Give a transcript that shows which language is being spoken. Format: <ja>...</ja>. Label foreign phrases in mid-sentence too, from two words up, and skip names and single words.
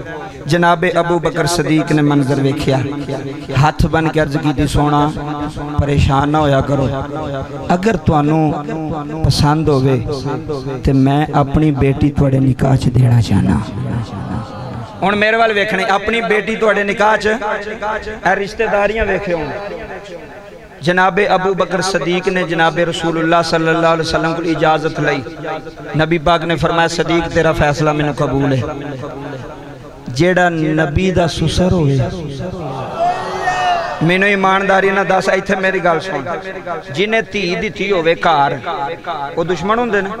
<pa>جنابِ ابو بکر صدیق نے منظر ویکھیا، ہتھ بنھ کے عرض کی سوہنا پریشان نہ ہویا کرو، اگر تہانوں پسند ہووے تے میں اپنی بیٹی تہاڈے نکاح چ دینا چاہناں. ہن میرے ول ویکھنے، اپنی بیٹی تہاڈے نکاح چ رشتہ داریاں ویکھے ہن. جنابِ ابو بکر صدیق نے جنابِ رسول اللہ</pa> <ar>صلى الله عليه وسلم</ar> <pa>کو اجازت لئی، نبی پاک نے فرمایا صدیق تیرا فیصلہ مینوں قبول ہے. جیڑا نبی دا سسر ہووے، مینوں ایمانداری نہ دس، اتھے میری گل سن، جنہے دھی دتی ہووے گھر، او دشمن ہندے نے?</pa>